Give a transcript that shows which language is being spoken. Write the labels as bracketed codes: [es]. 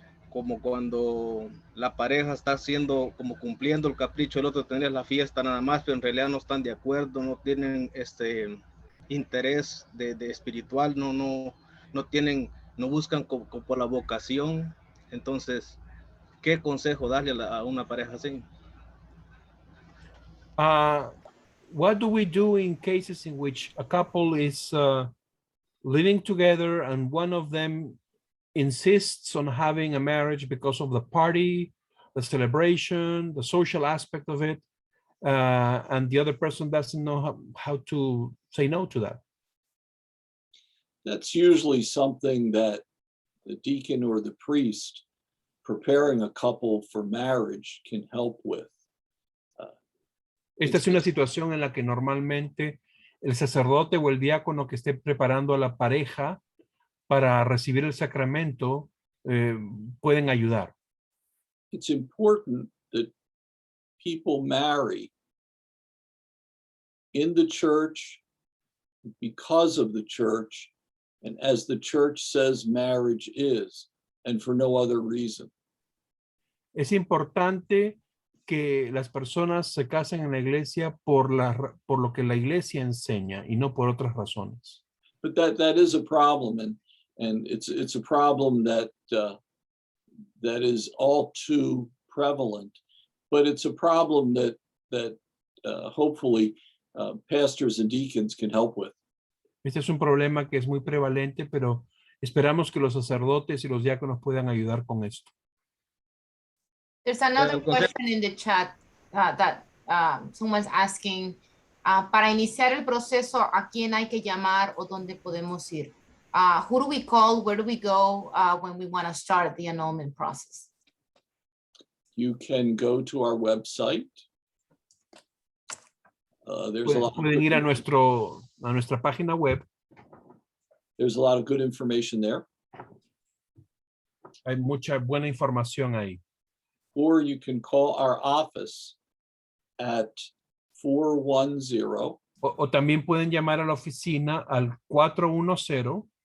[es] como cuando la pareja está haciendo, como cumpliendo el capricho del otro, tener la fiesta nada más, pero en realidad no están de acuerdo, no tienen interés de espiritual, no tienen, no buscan por la vocación. Entonces, ¿qué consejo darle a una pareja así? [en] What do we do in cases in which a couple is living together and one of them insists on having a marriage because of the party, the celebration, the social aspect of it, and the other person doesn't know how to say no to that? That's usually something that the deacon or the priest preparing a couple for marriage can help with. [es] Esta es una situación en la que normalmente el sacerdote o el diácono que esté preparando a la pareja para recibir el sacramento pueden ayudar. [en] It's important that people marry in the church, because of the church, and as the church says marriage is, and for no other reason. [es] Es importante que las personas se casen en la iglesia por lo que la iglesia enseña y no por otras razones. [en] But that is a problem, and it's a problem that is all too prevalent. But it's a problem that hopefully pastors and deacons can help with. [es] Este es un problema que es muy prevalente, pero esperamos que los sacerdotes y los diáconos puedan ayudar con esto. [en] There's another question in the chat that someone's asking, [es] Para iniciar el proceso, ¿a quién hay que llamar o dónde podemos ir? [en] Who do we call? Where do we go when we want to start the annulment process? You can go to our website. There's a lot of [es] Pueden ir a nuestra página web. [en] There's a lot of good information there. [es] Hay mucha buena información ahí. [en] Or you can call our office at 410 [es] O también pueden llamar a la oficina al 410